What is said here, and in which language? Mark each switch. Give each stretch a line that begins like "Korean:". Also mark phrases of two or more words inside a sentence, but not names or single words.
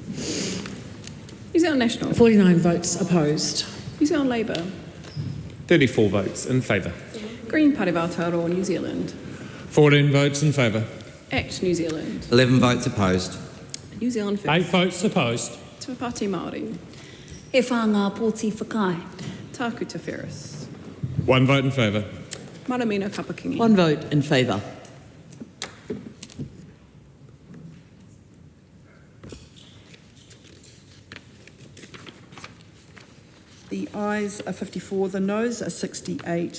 English: New Zealand National. 49 votes opposed. New Zealand Labour. 34 votes in favour. Green Party of Aotearoa, New Zealand. 14 votes in favour. Act New Zealand. 11 votes opposed. New Zealand First. 8 votes opposed. Te Pāti Māori.
Māori: E whānga pōti whakai.
English: Tāku Te Whereas. 1 vote in favour. Maramino Kapakingi. 1 vote in favour. The ayes are 54, the noes are 68.